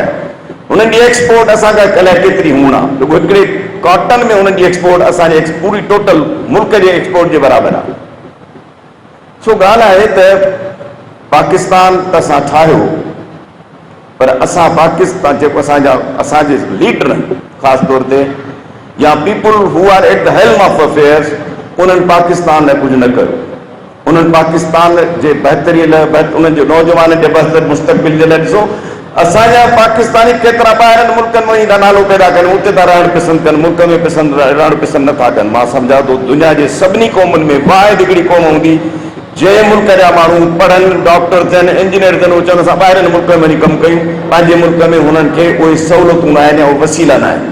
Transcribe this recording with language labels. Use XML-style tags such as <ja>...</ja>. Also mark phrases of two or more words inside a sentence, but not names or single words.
<sd>उन्हनि जी एक्सपोर्ट असांखां अलाए केतिरी हुअण आहे, रुॻो हिकिड़े कॉटन में उन्हनि जी एक्सपोर्ट असांजे पूरी टोटल मुल्क जे एक्सपोर्ट जे बराबरि आहे। सो ॻाल्हि आहे त पाकिस्तान त असां ठाहियो, पर असां पाकिस्तान जेको असांजे लीडर ख़ासि तौर ते या</sd> <en>people who are at the helm of affairs,</en> <sd>उन्हनि पाकिस्तान लाइ कुझु न कयो। उन्हनि पाकिस्तान जे बहितरी लाइ, उन्हनि जो नौजवाननि जे बहितर मुस्तक़बिल जे लाइ ॾिसो, असांजा पाकिस्तानी केतिरा ॿाहिरनि मुल्कनि में ईंदा नालो पैदा कनि, उते था रहणु पसंदि कनि, मुल्क में रहणु पसंदि नथा कनि। मां सम्झां थो दुनिया जे सभिनी क़ौमुनि में वाहिद हिकिड़ी क़ौम हूंदी जंहिं मुल्क जा माण्हू पढ़नि, डॉक्टर थियनि, इंजीनियर थियनि, उहे चवनि असां ॿाहिरनि मुल्क में वञी कमु कयूं, पंहिंजे मुल्क में हुननि खे उहे सहूलियतूं न आहिनि या उहे वसीला न आहिनि।</sd>